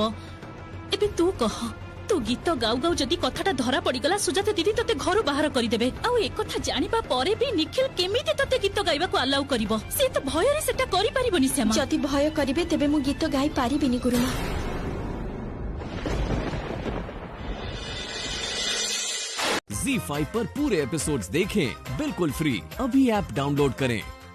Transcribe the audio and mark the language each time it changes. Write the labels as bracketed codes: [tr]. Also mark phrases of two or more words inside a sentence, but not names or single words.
[or] ଏବେ ତୁ କହ, ତୁ ଗୀତ ଗାଉ ଗାଉ ଯଦି କଥାଟା ଧରା ପଡିଗଲା ସୁଜାତା ଦିଦି ତତେ ଘରୁ ବାହାର କରିଦେବେ। ଆଉ ଏକଥା ଜାଣିବା ପରେ ବି ନିଖିଲ କେମିତି ତତେ ଗୀତ ଗାଇବାକୁ ଆଲାଉ କରିବ? ସେ ତ ଭୟରେ ସେଟା କରିପାରିବନି ଶ୍ୟାମା। ଯଦି ଭୟ କରିବେ ତେବେ ମୁଁ ଗୀତ ଗାଇ ପାରିବିନି ଗୁରୁମା। [hi] ZEE5 पर पूरे एपिसोड्स देखें बिल्कुल फ्री। अभी ऐप डाउनलोड करें।